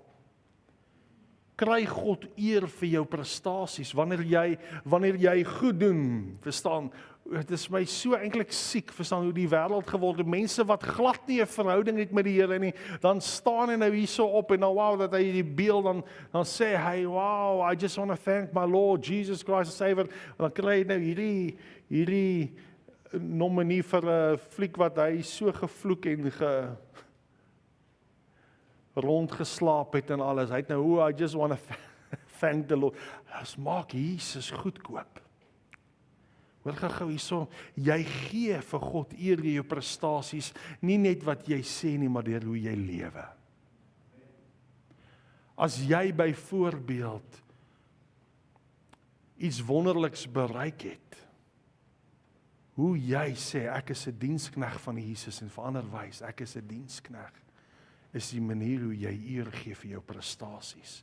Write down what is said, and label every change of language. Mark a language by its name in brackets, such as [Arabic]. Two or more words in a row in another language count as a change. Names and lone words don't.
[Afrikaans] Kry God eer vir jou prestasies, wanneer jy goed doen, verstaan, het is my so eintlik siek, verstaan, hoe die wêreld geword het, mense wat glad nie 'n verhouding het met die Here nie, dan staan hy nou hierso op, en dan wow, dat hy die beeld, dan sê hy, [English] wow, I just want to thank my Lord, Jesus Christ, Savior, [Afrikaans] dan kry hy nou hierdie nominee vir 'n fliek, wat hy so gevloek en rondgeslaap het en alles. Hy het nou, [English] I just want to thank the Lord. [Afrikaans] Ons maak Jesus goedkoop. Hoor gou hierso, jy gee vir God eer deur jou prestasies, nie net wat jy sê nie, maar deur hoe jy lewe. As jy byvoorbeeld iets wonderliks bereik het, hoe jy sê, ek is 'n dienskneg van Jesus, en verander wys, ek is 'n dienskneg, is die manier hoe jy eer gee vir jou prestasies.